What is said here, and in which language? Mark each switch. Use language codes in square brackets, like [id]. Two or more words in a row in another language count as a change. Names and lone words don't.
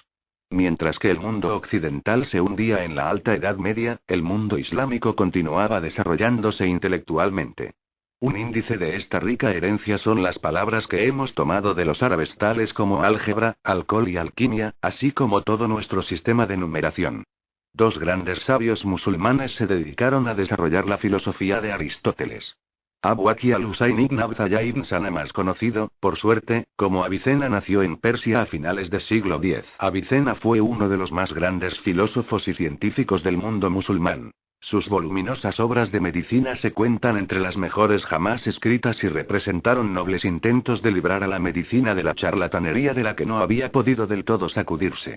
[es] Mientras que el mundo occidental se hundía en la Alta Edad Media, el mundo islámico continuaba desarrollándose intelectualmente. Un índice de esta rica herencia son las palabras que hemos tomado de los árabes tales como álgebra, alcohol y alquimia, así como todo nuestro sistema de numeración. dos grandes sabios musulmanes se dedicaron a desarrollar la filosofía de Aristóteles. Abu Bakr al-Husayn ibn Abdallah ibn Sana, más conocido, por suerte, como Avicena, nació en Persia a finales del siglo X. Avicena fue uno de los más grandes filósofos y científicos del mundo musulmán. Sus voluminosas obras de medicina se cuentan entre las mejores jamás escritas y representaron nobles intentos de librar a la medicina de la charlatanería de la que no había podido del todo sacudirse.